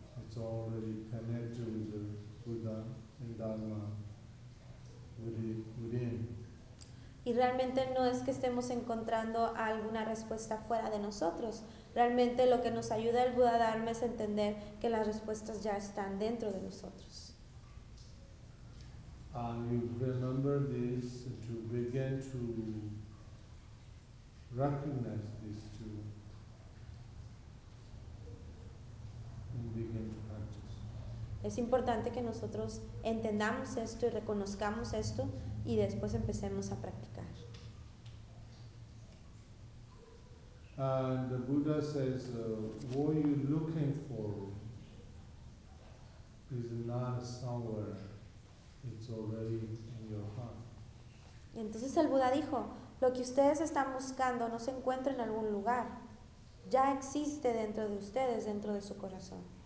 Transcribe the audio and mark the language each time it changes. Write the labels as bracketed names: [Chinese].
[English] It's already connected with the Buddha and Dharma within. [Spanish] Y realmente no es que estemos encontrando alguna respuesta fuera de nosotros. Realmente lo que nos ayuda el Buda Dharma es entender que las respuestas ya están dentro de nosotros. [English] You remember this, to begin to recognize this too, and begin to practice. [Spanish] Es importante que nosotros entendamos esto y reconozcamos esto y después empecemos a practicar. [English] And the Buddha says, what you looking for is not somewhere, it's already in your heart. [Spanish] Y entonces el Buda dijo, lo que ustedes están buscando no se encuentra en algún lugar, ya existe dentro de ustedes, dentro de su corazón.